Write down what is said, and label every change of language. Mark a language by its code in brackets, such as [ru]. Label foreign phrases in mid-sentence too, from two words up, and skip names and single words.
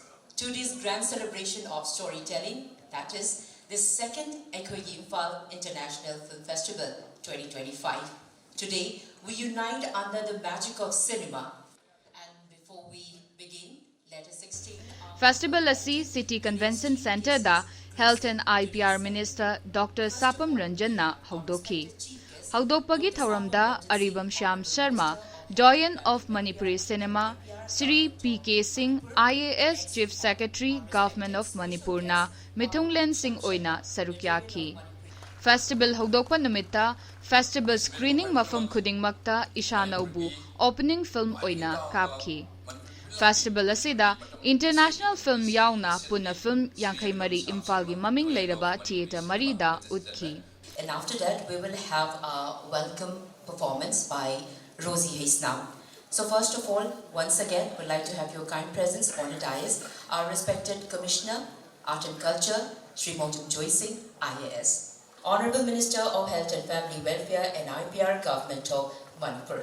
[en] to this grand celebration of storytelling, that is the second Eikhoigi Imphal International Film Festival 2025. Today, we unite under the magic of cinema. And before we begin, let us extend our... [mni] Festival asi City Convention Center da Health and IPR Minister Dr. Sapam Ranjan na haudoki. Haudokpagi thauramda Aribam Shyam Sharma, [en] Doyen of Manipuri Cinema, [mni] Sri P.K. Singh, [en] IAS Chief Secretary, Government of Manipur [mni] na Mithunglen Singh oina sarukyaki. Festival hogdokpa numitta, [en] festival screening [mni] mafam khudingmakta ishanaubu [en] opening film [mni] oina kapki. Festival asida [en] international film [mni] yauna puna film yankai mari Imphal gi maming leiraba theatre marida utki. [en] And after that, we will have a welcome performance by Rosie Hayes now. So first of all, once again, we'd like to have your kind presence on the dais, our respected Commissioner, Art and Culture, Sri Montum Joy Singh, IAS. Honorable Minister of Health and Family Welfare and IPR Government of Manipur.